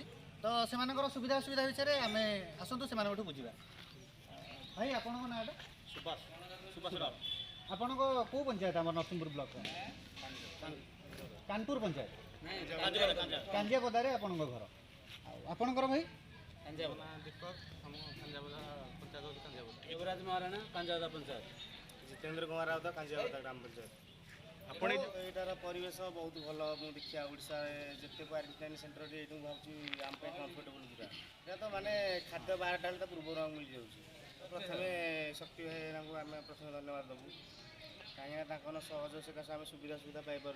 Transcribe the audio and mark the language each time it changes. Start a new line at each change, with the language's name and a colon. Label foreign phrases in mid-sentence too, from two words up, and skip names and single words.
Odia: ତ ସେମାନଙ୍କର ସୁବିଧା ଅସୁବିଧା ବିଷୟରେ ଆମେ ଆସନ୍ତୁ ସେମାନଙ୍କଠୁ ବୁଝିବା। ଭାଇ ଆପଣଙ୍କ ନାଁଟା? ସୁବାସ ରାଉତ। ଆପଣଙ୍କ କେଉଁ ପଞ୍ଚାୟତ? ଆମର ନରସିଂହପୁର ବ୍ଲକ କାନପୁର ପଞ୍ଚାୟତ, କାଞ୍ଜିଆପଦାରେ ଆପଣଙ୍କ ଘର। ଆଉ ଆପଣଙ୍କର ଭାଇ? युवराज महाराणा कांजावदा पंचायत, जितेंद्र कुमार राउत कांजावदा ग्राम पंचायत। ଆପଣ ଏଇଟାର ପରିବେଶ ବହୁତ ଭଲ। ମୁଁ ଦେଖିବା ଓଡ଼ିଶାରେ ଯେତେ କ୍ୱାରେଣ୍ଟାଇନ୍ ସେଣ୍ଟର ଅଛି ଏଇଠୁ ଭାବୁଛି ଆମ ପାଇଁ କମ୍ଫର୍ଟେବୁଲ୍ ପୁରା। এটা ତ ମାନେ ଖାଦ୍ୟ ବାହାରଟା ହେଲେ ତା ପୂର୍ବରୁ ଆମକୁ ମିଳିଯାଉଛି। ପ୍ରଥମେ ଶକ୍ତି ଭାଇଙ୍କୁ ଆମେ ପ୍ରଥମେ ଧନ୍ୟବାଦ ଦେବୁ, କାହିଁକିନା ତାଙ୍କର ସହଯୋଗ ସକାଶେ ଆମେ ସୁବିଧା ପାଇପାରୁଛୁ।